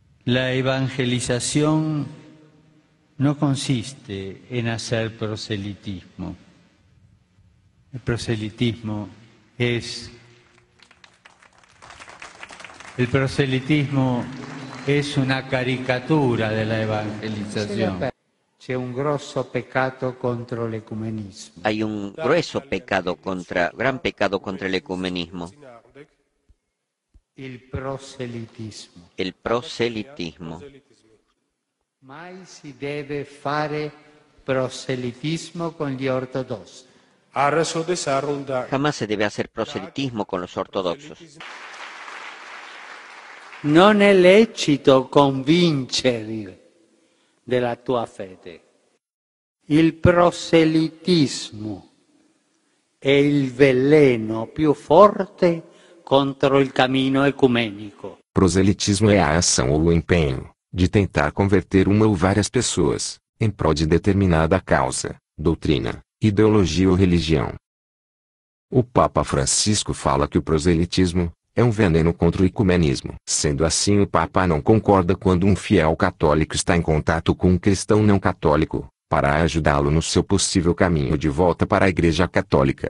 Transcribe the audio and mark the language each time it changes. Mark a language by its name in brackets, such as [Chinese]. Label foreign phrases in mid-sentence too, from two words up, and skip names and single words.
[Spanish] La evangelización no consiste en hacer proselitismo. El proselitismo es una caricatura [Italian] della evangelizzazione. C'è un grosso peccato contro l'ecumenismo. [Spanish] Hay un gran pecado contra el ecumenismo, [Italian] Il proselitismo. [Spanish] el proselitismo. [Italian] Mai si deve fare proselitismo con gli ortodossi. [Spanish] Jamás se debe hacer proselitismo con los ortodoxos. [Italian] Non è lecito convincere della tua fede. Il proselitismo è il veleno più forte contro il cammino ecumenico. [Portuguese] Proselitismo é a ação ou o empenho de tentar converter uma ou várias pessoas em prol de determinada causa, doutrina, ideologia ou religião. O Papa Francisco fala que o proselitismo é um veneno contra o ecumenismo. Sendo assim, o Papa não concorda quando um fiel católico está em contato com um cristão não católico, para ajudá-lo no seu possível caminho de volta para a Igreja Católica.